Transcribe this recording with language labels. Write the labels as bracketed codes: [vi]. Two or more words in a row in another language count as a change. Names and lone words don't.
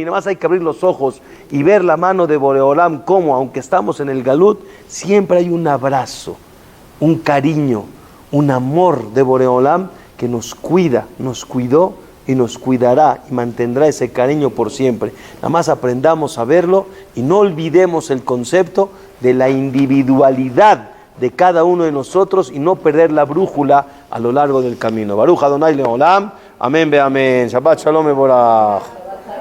[es] Nada más hay que abrir los ojos y ver la mano de Boreolam, como aunque estamos en el Galut, siempre hay un abrazo, un cariño, un amor de Boreolam que nos cuida, nos cuidó y nos cuidará y mantendrá ese cariño por siempre. Nada más aprendamos a verlo y no olvidemos el concepto de la individualidad de cada uno de nosotros y no perder la brújula a lo largo del camino. [he] ברוך ה' לעולם אמן ואמן שבת שלום מבורך.